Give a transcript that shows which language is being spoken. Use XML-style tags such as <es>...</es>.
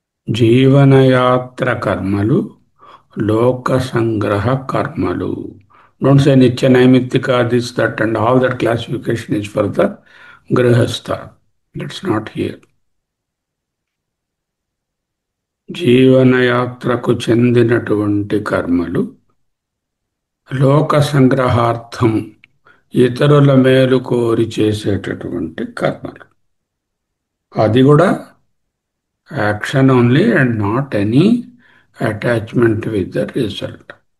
<te>జీవనయాత్ర కర్మలు, లోక సంగ్రహ కర్మలు,</te> <en>Don't say Nitya Naimittika, this, that, and all that classification is for the Grihastha. That's not here.</en> <te>జీవనయాత్రకు చెందినటువంటి కర్మలు లోక సంగ్రహార్థం ఇతరుల మేలు కోరి చేసేటటువంటి కర్మలు.</te> <en>అది కూడా action only and not any attachment with the result.</en>